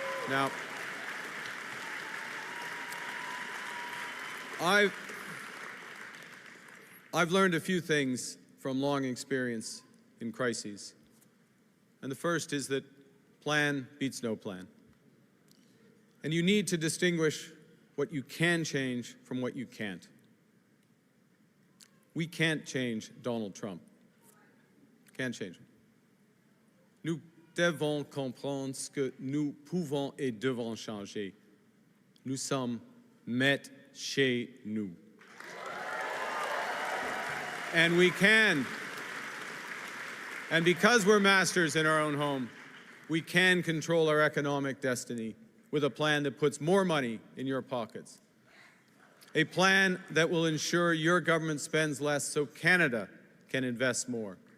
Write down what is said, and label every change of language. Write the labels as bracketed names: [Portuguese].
[English] Now, I've learned a few things from long experience in crises. And the first is that plan beats no plan. And you need to distinguish what you can change from what you can't. We can't change Donald Trump. Can't change him. [French] Nous devons comprendre ce que nous pouvons et devons changer. Nous sommes maîtres chez nous. [English] And we can. And because we're masters in our own home, we can control our economic destiny with a plan that puts more money in your pockets. A plan that will ensure your government spends less so Canada can invest more.